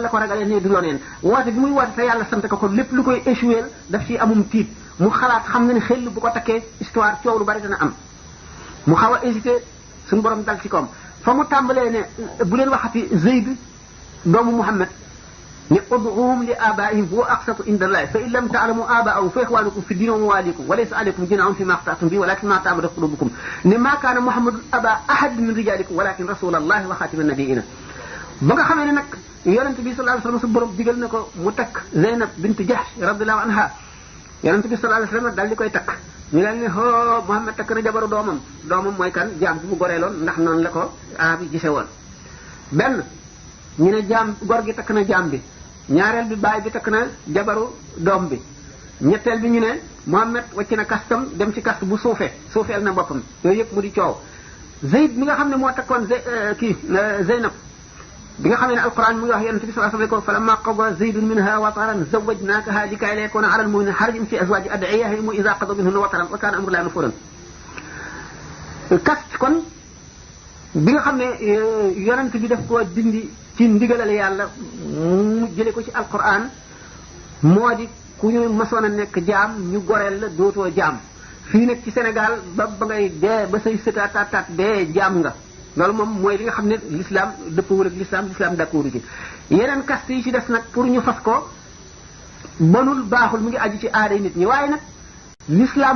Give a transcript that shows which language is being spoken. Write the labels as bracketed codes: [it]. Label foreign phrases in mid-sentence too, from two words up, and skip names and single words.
[wo] la ko ragalee ne du loneen woote bi muy woote te yàlla sant ko lépp lu koy échoué daf ci amum tiit mu xalaat xam na ne xel bu ko takkee histoire coow lu bari dana am mu xaw a hésité suñu borom dal ci koom fa mu tàmbalee [ar] ne bu leen waxati Zayd doomu Muhammad ne ادعوهم لآبائهم هو أقسط عند الله فإن لم تعلموا آباءهم فإخوانكم في الدين ومواليكم وليس عليكم جناح فيما أخطأتم به ولكن ما تعمدت قلوبكم [wo] ne [ar] ما كان محمد أبا أحد من رجالكم ولكن رسول الله وخاتم النبيين [wo] ba nga xamee ne nag yonent bi [ar] صلى الله عليه وسلم [wo] su borom digal na ko mu takk Zeynab bint Jahsh [ar] رضي الله عنها [wo] yonent bi [ar] صلى الله عليه وسلم [wo] dal di koy takk ñu leen ne ho Muhammad takk na jabaru doomam mooy kan jaam bi mu goreeloon ndax noonu la ko arab yi gise woon benn ñu ne jaam gor gi takk na jaam bi ñaareel bi baay bi takk na jabaru doom bi ñetteel bi ñu ne Muhammad wàcc na kastam dem ci kast bu suufeel na boppam yooyu yëpp mu di coow Zayd mi nga xam ne moo takkoon Zeynab bi nga xam ne alquran mu ngi wax yonent bi [ar] صلى الله عليه وسلم فلما قضى زيد منها وطرا زوجناكها لكي لا يكون على المؤمنين حرج في أزواج أدعيائهم إذا قضوا منهن وطرا وكان أمر الله مفعولا [wo] kast kon bi nga xam ne yonent bi daf koo dindi ci ndigalal yàlla mu jële ko ci alquran moo di ku ñu masoon a nekk jaam ñu goreel la dootoo jaam fii nag ci Sénégal ba ngay dee ba say sëtaataat dee jaam nga loolu moom mooy li nga xam ne l'islam dëppawul ak [fr] l'islam d'accord [wo] ci yeneen caste yi ci des nag pour ñu fas ko bonul baaxul mu ngi aju ci aaday nit ñi waaye nag l'islam